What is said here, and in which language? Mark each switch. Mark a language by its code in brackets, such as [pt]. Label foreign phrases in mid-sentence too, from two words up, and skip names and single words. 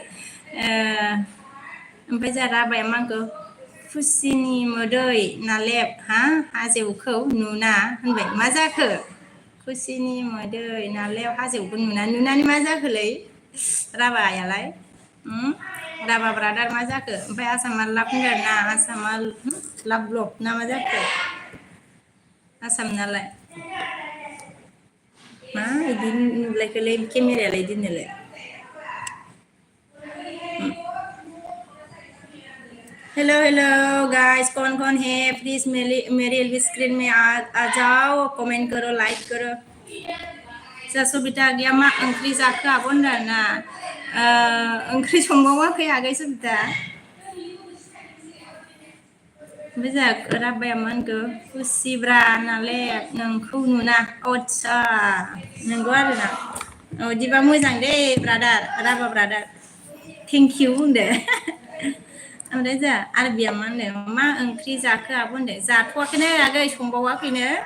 [rah] ओमफ्राय जा राबाया मांखौ खुसिनि मोदै नालेब हा हाजोखौ नुना होनबाय मा जाखो खुसिनि मोदै नालेब हाजोखौ नुनानै मा जाखोलै राबायालाय राबा ब्रादार मा जाखो ओमफ्राय आसामा लाब होनदों ना आसामा लाब ब्लक ना मा जाखो आसाम नालाय मा बिदि नुलायखोलै केमेरायालाय दिनोलाय [en] hello hello guys [hi] कौन है प्लीज मेरी एलबी स्क्रीन में आ जाओ कमेंट करो लाइक करो [rah] सबिता गैया मा ओंख्रि जाखो आब' होनदों ना ओंख्रि संबावाखै आगै सबिता ओमफ्राय जोंहा राबाया मा होनखो खुसिब्रा नालाय नोंखौ नुना आदसा नंगौ आरोना बिदिबा मोजां दे ब्रादार राबा ब्रादार [en] thank you [rah] होनदो ओमफ्राय जोंहा आरबिया मा होनदों मा ओंख्रि जाखो आब' होनदों जाथ'वाखैनो आगै संबावाखैनो